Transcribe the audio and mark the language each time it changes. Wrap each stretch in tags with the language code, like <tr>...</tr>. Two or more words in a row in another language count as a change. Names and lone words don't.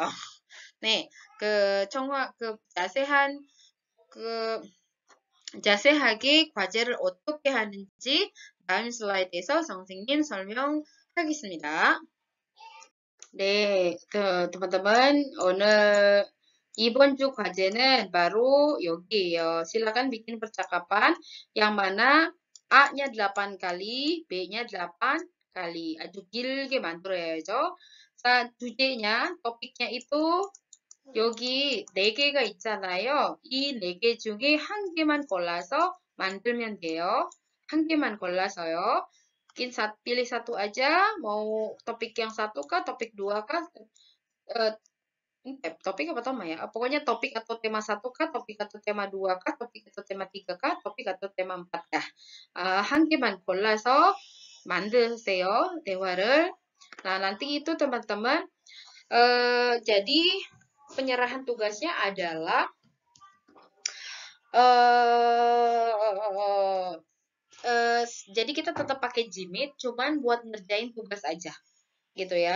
<ko>네, 자세하게 과제를 어떻게 하는지 다음 슬라이드에서 선생님 설명하겠습니다. 네, teman-teman 오늘 이번 주 과제는 바로 여기에요.</ko> <id>silakan bikin percakapan yang mana A-nya 8 kali, B-nya 8 kali.</id> <ko>아주 길게 만들어야죠. 자, 주제냐,</ko> <id>topiknya itu</id> <ko>여기 4개가 있잖아요. 이 4개 중에 한 개만 골라서 만들면 돼요. 한 개만 골라서요.</ko> <id>pilih satu aja, mau topik yang satu kah, topik dua kah, topik apa tema ya? Pokoknya topik atau tema satu kah, topik atau tema dua kah, topik atau tema tiga kah, topik atau tema empat kah.</id> <ko>한 개만 골라서 만드세요, 대화를.</ko> <id>Nah, nanti itu teman-teman, jadi penyerahan tugasnya adalah jadi kita tetap pakai Jimit, cuman buat ngerjain tugas aja, gitu ya.</id>